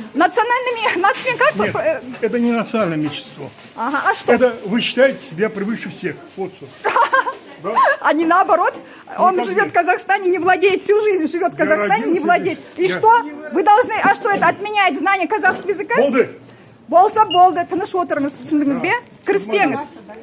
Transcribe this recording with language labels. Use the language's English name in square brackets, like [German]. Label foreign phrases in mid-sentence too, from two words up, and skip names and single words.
[Russian] национальными... Нацмен как? Нет, это не национальное меньшинство. Ага, а что? Это вы считаете себя превыше всех. Вот что. Да? А не наоборот. Он как живет бы. в Казахстане, не владеет, всю жизнь живет в Казахстане, не родился владеет. здесь. И Я- что? Вы должны... А что это, отменяет знание казахского языка? [Kazakh] Болды. Болса болды, тыныш отырыңыз, түсіндіңіз бе? Кіріспеңіз.